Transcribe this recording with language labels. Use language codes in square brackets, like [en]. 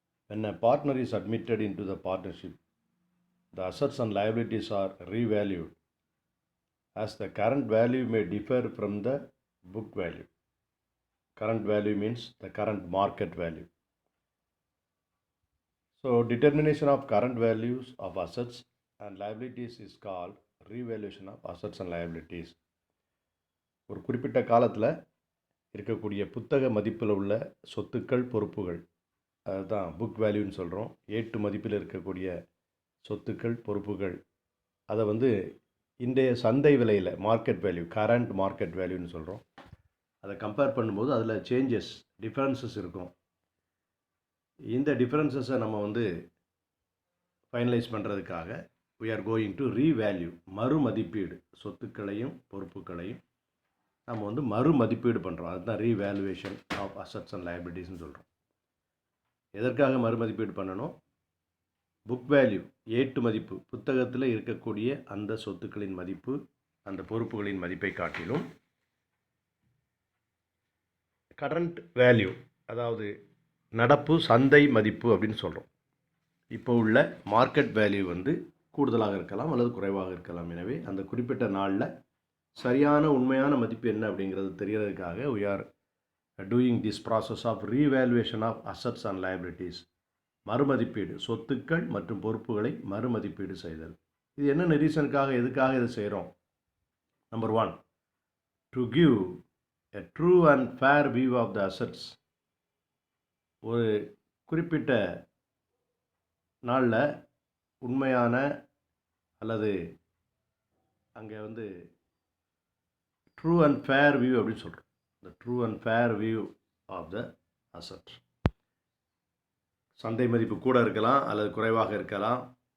[en] When a partner is admitted into the partnership, the assets and liabilities are revalued as the current value may differ from the book value. Current value means the current market value. So, determination of current values of assets and liabilities is called revaluation of assets and liabilities. [ta] ஒரு குறிப்பிட்ட காலத்தில் இருக்கக்கூடிய புத்தக மதிப்பில் உள்ள சொத்துக்கள் பொறுப்புகள் அதுதான் புக் வேல்யூன்னு சொல்கிறோம். ஏட்டு மதிப்பில் இருக்கக்கூடிய சொத்துக்கள் பொறுப்புகள் அதை இன்றைய சந்தை விலையில் மார்க்கெட் வேல்யூ, கரண்ட் மார்க்கெட் வேல்யூன்னு சொல்கிறோம். அதை கம்பேர் பண்ணும்போது அதில் சேஞ்சஸ், டிஃப்ரென்சஸ் இருக்கும். இந்த டிஃப்ரென்சஸை நம்ம ஃபைனலைஸ் பண்ணுறதுக்காக [en] we are going to revalue, [ta] மறுமதிப்பீடு, சொத்துக்களையும் பொறுப்புகளையும் நம்ம மறு மதிப்பீடு பண்ணுறோம். அதுதான் [en] revaluation of assets and லைபிலிட்டிஸ்ன்னு [ta] சொல்கிறோம். எதற்காக மறுமதிப்பீடு பண்ணணும்? புக் வேல்யூ, ஏட்டு மதிப்பு, புத்தகத்தில் இருக்கக்கூடிய அந்த சொத்துக்களின் மதிப்பு, அந்த பொறுப்புகளின் மதிப்பை காட்டிலும் கரண்ட் வேல்யூ, அதாவது நடப்பு சந்தை மதிப்பு அப்படின்னு சொல்கிறோம். இப்போ உள்ள மார்க்கெட் வேல்யூ கூடுதலாக இருக்கலாம் அல்லது குறைவாக இருக்கலாம். எனவே அந்த குறிப்பிட்ட நாளில் சரியான உண்மையான மதிப்பு என்ன அப்படிங்கிறது தெரியறதுக்காக [en] we are doing this process of revaluation of assets and liabilities. [ta] மறுமதிப்பீடு, சொத்துக்கள் மற்றும் பொறுப்புகளை மறுமதிப்பீடு செய்தல். இது என்ன ரீசனுக்காக, எதுக்காக இதை செய்கிறோம்? [en] Number 1, to give a true and fair view of the assets. [ta] ஒரு குறிப்பிட்ட நாளில் உண்மையான அல்லது அங்கே [en] true and fair view [ta] அப்படின்னு சொல்கிறோம். [en] The true and fair view of the asset. [ta] சந்தை மதிப்பு கூட இருக்கலாம் அல்லது குறைவாக இருக்கலாம்.